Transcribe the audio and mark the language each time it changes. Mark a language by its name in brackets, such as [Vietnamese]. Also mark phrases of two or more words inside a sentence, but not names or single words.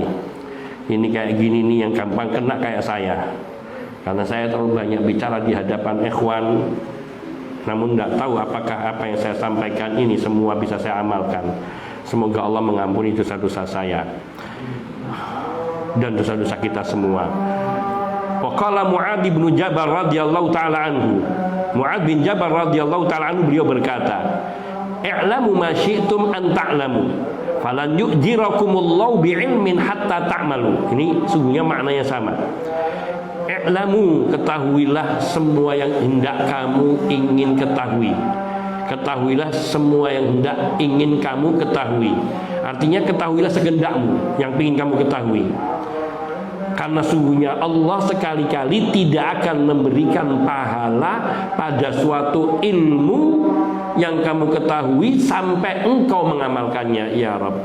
[Indonesian] Ini kayak gini nih yang gampang kena kayak saya, karena saya terlalu banyak bicara di hadapan ikhwan, namun tidak tahu apakah apa yang saya sampaikan ini semua bisa saya amalkan. Semoga Allah mengampuni dosa-dosa saya dan dosa-dosa kita semua. [Arabic] وقال معاذ بن جبل رضي الله تعالى عنه، معاذ بن جبل رضي الله تعالى عنه, [Indonesian] beliau berkata, [Arabic] "اعلموا ما شئتم أن تعلموا، فلن يأجركم الله بعلم حتى تعملوا." [Indonesian] Ini sungguhnya maknanya sama. I'lamu, ketahuilah semua yang hendak kamu ingin ketahui. Ketahuilah semua yang hendak ingin kamu ketahui. Artinya ketahuilah segendakmu yang ingin kamu ketahui. Karena sungguhnya Allah sekali-kali tidak akan memberikan pahala pada suatu ilmu yang kamu ketahui sampai engkau mengamalkannya, [Arabic] يا رب.